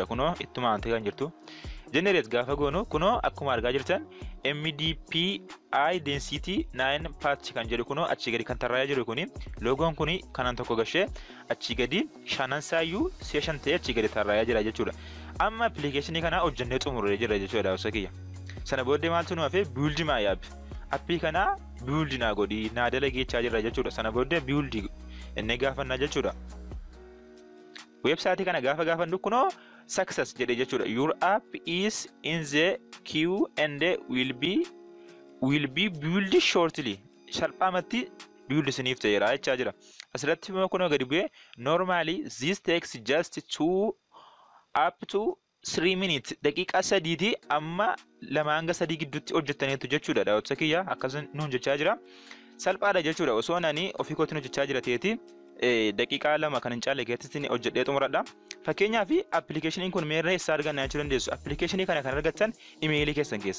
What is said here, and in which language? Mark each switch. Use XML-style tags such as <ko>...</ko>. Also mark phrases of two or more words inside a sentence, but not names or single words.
<om>Kunoo ittuma aantee kan jirtu. Generate gaafa goonu kunoo akkuma argaa jirtan MDPI density 9 patch kan jedhu kunoo achi gadi kan tarraa'ee jiru kuni loogoon kuni kanan tokko gashee achi gadi shanansaayuu session ta'e achi gadi tarraa'ee jira jechuudha. Amma appilikeeshinii kana hojjennee xumurree jira jechuudha daawwattoota kiyya. Sana booddee maaltu nu hafe</om> <en>build my app.</en> <om>Appii kana build naa godhi naa dalageechaa jira jechuudha. Sana booddee build inni gaafannaa jechuudha. Website kana gaafannu kunoo success jedhe jechuudha.</om> <en>Your app is in the queue and will be built shortly.</en> <om>Salphaamatti build siniif ta'eera jechaa jira. Asirratti immoo kunoo gadi bu'ee</om> <en>normally this takes just 2 up to 3 minutes</en> <om>daqiiqaa 3 amma 2 hanga 3 gidduutti hojjettaniitu jechuudha daawwattoota kiyyaa. Akkasumas nuun jechaa jira. Salphaadha jechuudha. Osoo nani ofii kootiin hojjechaa jira ta'eeti daqiiqaa 2 kan hin caalle keessatti hojjedhee xumuradha. Fakkeenyaaf appilikeeshiniin kun meerree isaa argannaa jechuu dandeessu. Appilikeeshinii kana kan argattan imeelii keessan keessa.</om>